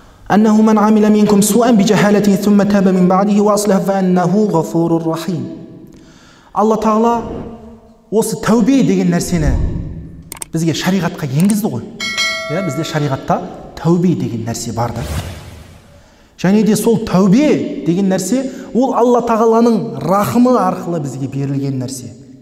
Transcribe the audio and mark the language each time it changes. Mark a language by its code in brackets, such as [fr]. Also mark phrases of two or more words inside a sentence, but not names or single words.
[ar] أنه من عمل منكم سوءا بجهالة ثم تاب من بعده وأصلح فأنه غفور رحيم. [kk] Алла Тағала осы тәубе деген нәрсені бізге шариғатқа енгізді ғой. Бізде шариғатта тәубе деген нәрсе бар да. Және де сол тәубе деген нәрсе ол Алла Тағаланың рахымы арқылы бізге берілген нәрсе.